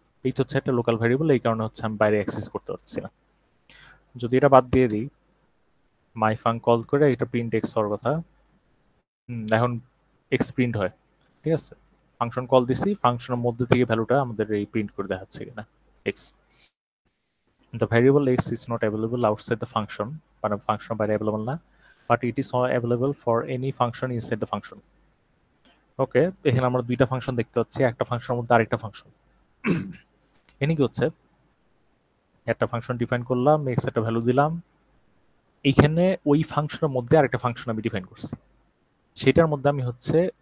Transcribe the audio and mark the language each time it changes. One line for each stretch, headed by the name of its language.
Bangla: H হচ্ছে একটা local variable, এই কারণে হচ্ছে আমি বাইরে অ্যাক্সেস করতে পারছি না। যদি এটা বাদ দিয়ে দিই, মাই ফাং কল করে এটা প্রিন্ট এক্স হওয়ার কথা, এখন এক্স প্রিন্ট হয়। ঠিক আছে, ফাংশন কল দিছি, ফাংশনের মধ্যে থেকে ভ্যালুটা আমাদের এই প্রিন্ট করে দেখাচ্ছে কিনা x.
English: The variable x is not available outside the function,
Bangla: মানে ফাংশন বাইরে অ্যাভেলেবল না,
English: but it is available for any function inside the function.
Bangla: ওকে, এখানে আমরা দুইটা ফাংশন দেখতে পাচ্ছি, একটা ফাংশনের মধ্যে আরেকটা ফাংশন। এখানে কি হচ্ছে, একটা ফাংশন ডিফাইন করলাম, এক্স একটা ভ্যালু দিলাম, এইখানে ওই ফাংশনের মধ্যে আরেকটা ফাংশন আমি ডিফাইন করছি, সেটার মধ্যে আমি হচ্ছে